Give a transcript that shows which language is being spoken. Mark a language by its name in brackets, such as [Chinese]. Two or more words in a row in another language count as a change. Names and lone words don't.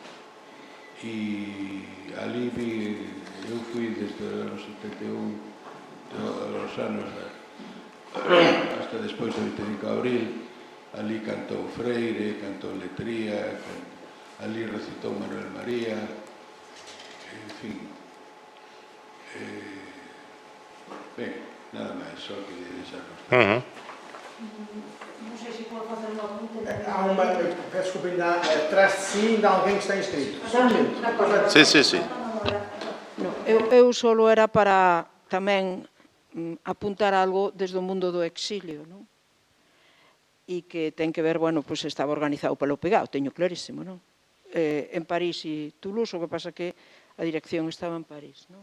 [Galician] e ali eu fui desde o ano 71 os anos hasta despois do 25 de abril, ali cantou Freire, cantou Letría, ali recitou Manuel María, en fin. Ben, nada máis, só que deixar constancia. Non sei se pode facer unha pregunta. [Portuguese] Há uma, peço desculpa, ainda atrás de si ainda alguém que está inscrito. Só um momento. [Galician] Sí. Eu solo era para tamén apuntar algo desde o mundo do exilio, non? E que ten que ver, bueno, pois estaba organizado pelo Pegao, teño clarísimo, non? En París e Toulouse, o que pasa que a dirección estaba en París, non?